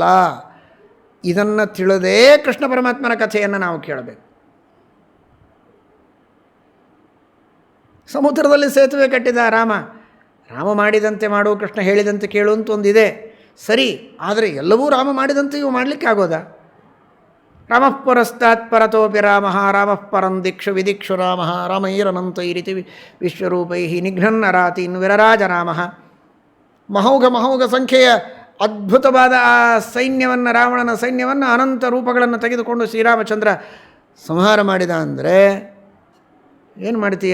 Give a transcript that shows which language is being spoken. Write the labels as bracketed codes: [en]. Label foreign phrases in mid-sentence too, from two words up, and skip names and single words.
[kn] ಇದನ್ನು ತಿಳಿದೇ ಕೃಷ್ಣ ಪರಮಾತ್ಮನ ಕಥೆಯನ್ನು ನಾವು ಕೇಳಬೇಕು. ಸಮುದ್ರದಲ್ಲಿ ಸೇತುವೆ ಕಟ್ಟಿದ ರಾಮ ಮಾಡಿದಂತೆ ಮಾಡು, ಕೃಷ್ಣ ಹೇಳಿದಂತೆ ಕೇಳು ಅಂತ ಒಂದಿದೆ ಸರಿ. ಆದರೆ ಎಲ್ಲವೂ ರಾಮ ಮಾಡಿದಂತೆ ಇವು ಮಾಡಲಿಕ್ಕೆ ಆಗೋದಾ? [sa] ರಾಮಃ ಪರಸ್ತಾತ್ ಪರತೋಪಿ ರಾಮಃ ರಾಮಃ ಪರಂ ದಿಕ್ಷು ವಿದಿಕ್ಷು ರಾಮಃ ರಾಮೈರನಂತೈರಿತಿ ವಿಶ್ವರೂಪೈ ನಿಘ್ನನ್ನರಾತೀನ್ ವಿರರಾಜ ರಾಮಃ. [kn] ಮಹೌಘ ಸಂಖ್ಯೆಯ ಅದ್ಭುತವಾದ ಆ ಸೈನ್ಯವನ್ನು, ರಾವಣನ ಸೈನ್ಯವನ್ನು, ಅನಂತ ರೂಪಗಳನ್ನು ತೆಗೆದುಕೊಂಡು ಶ್ರೀರಾಮಚಂದ್ರ ಸಂಹಾರ ಮಾಡಿದ ಅಂದರೆ ಏನು ಮಾಡ್ತೀಯ?